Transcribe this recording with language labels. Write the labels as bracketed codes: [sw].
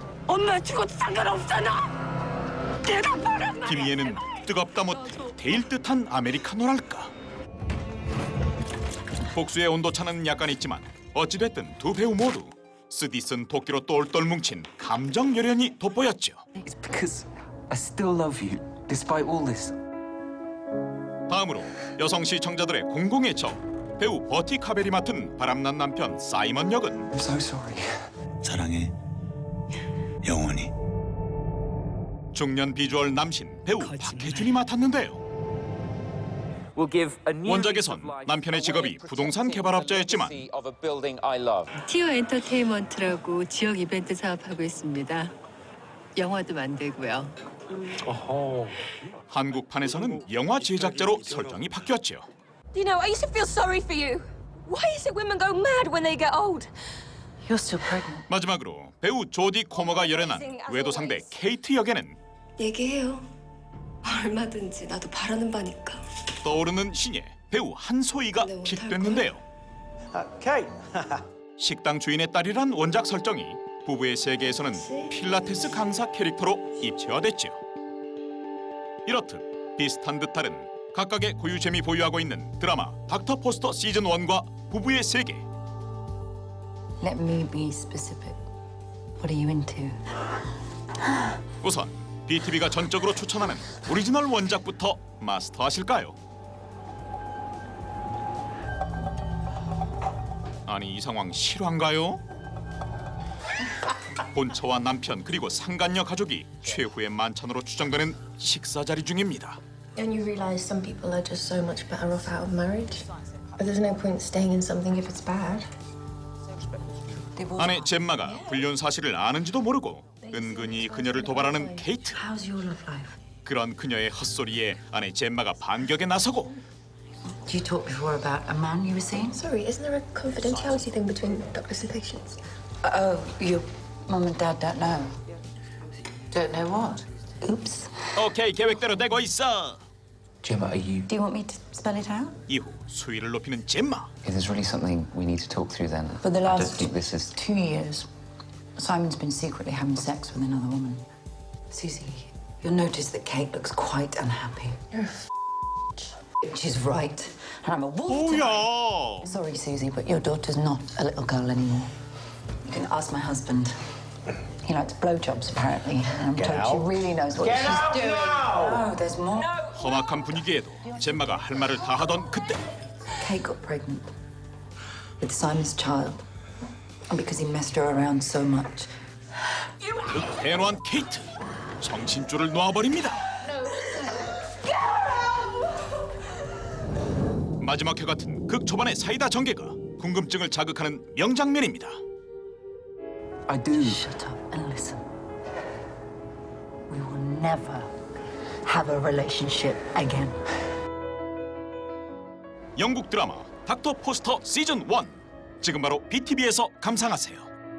[ko] 엄마 죽어도 상관없잖아. 대답하란 말이야. 김희애는 뜨겁다 못해 데일 듯한 아메리카노랄까. 복수의 온도차는 약간 있지만 어찌됐든 두 배우 모두 쓰디쓴 도끼로 똘똘 뭉친 감정 열연이 돋보였죠. [en] It's because I still love you, despite all this. [ko] 다음으로 여성 시청자들의 공공의 적 배우 버티 카벨이 맡은 바람난 남편 사이먼 역은 [en] I'm so sorry. [ko] 사랑해. 영원히. 중년 비주얼 남신 배우 박해준이 맡았는데요. 원작에선 남편의 직업이 부동산 개발업자였지만 티어 엔터테인먼트라고 지역 이벤트 사업하고 있습니다. 영화도 만들고요. 한국판에서는 영화 제작자로 설정이 바뀌었죠. [en] You know, I used to feel sorry for you. Why is it women go mad when they get old? You're still pregnant. [ko] 마지막으로 배우 조디 코머가 열연한 외도 상대 케이트 역에는 얘기해요. 얼마든지 나도 바라는 바니까. 떠오르는 신예 배우 한소희가 픽됐는데요. 식당 주인의 딸이란 원작 설정이 부부의 세계에서는 필라테스 강사 캐릭터로 입체화됐죠. 이렇듯 비슷한 듯 다른 각각의 고유잼이 보유하고 있는 드라마 닥터 포스터 시즌 1과 부부의 세계. [en] Let me be specific. What are you into? [ko] 우선 BTV가 전적으로 추천하는 오리지널 원작부터 마스터하실까요? 아니 이 상황 실화인가요? 본처와 남편 그리고 상간녀 가족이 최후의 만찬으로 추정되는 식사 자리 중입니다. [en] Don't you realize some people are just so much better off out of marriage? But there's no point staying in something if it's bad. [ko] 아내 젬마가 불륜 사실을 아는지도 모르고 은근히 그녀를 도발하는 케이트. 그런 그녀의 헛소리에 아내 젬마가 반격에 나서고. [en] Did you talk before about a man you were seeing? Sorry, isn't there a confidentiality thing between doctors and patients? Oh, your mum and dad don't know. Don't know what? Oops. [ko] 오케이, 계획대로 되고 있어. [en] Gemma, are you? Do you want me to spell it out? [ko] 이후 수위를 높이는 젬마. [en] If there's really something we need to talk through, then For the I don't last think this is. 2 years, Simon's been secretly having sex with another woman. Susie, you'll notice that Kate looks quite unhappy. You're She's right, and I'm a wolf. [ko] 뭐야? [en] Sorry, Susie, but your daughter's not a little girl anymore. You can ask my husband. He likes blowjobs, apparently. And I'm told she really knows what she's doing. Oh, there's more. [ko] 험악한 분위기에도 젬마가 할 말을 다 하던 그때 [en] Kate got pregnant. with Simon's child. And because he messed her around so much. [ko] 극대노한 케이트, 정신줄을 놓아버립니다. 마지막 회 같은 극 초반의 사이다 전개가 궁금증을 자극하는 명장면입니다. [en] I do. Shut up and listen. We will never have a relationship again. [ko] 영국 드라마 닥터 포스터 시즌 1 지금 바로 BTV에서 감상하세요.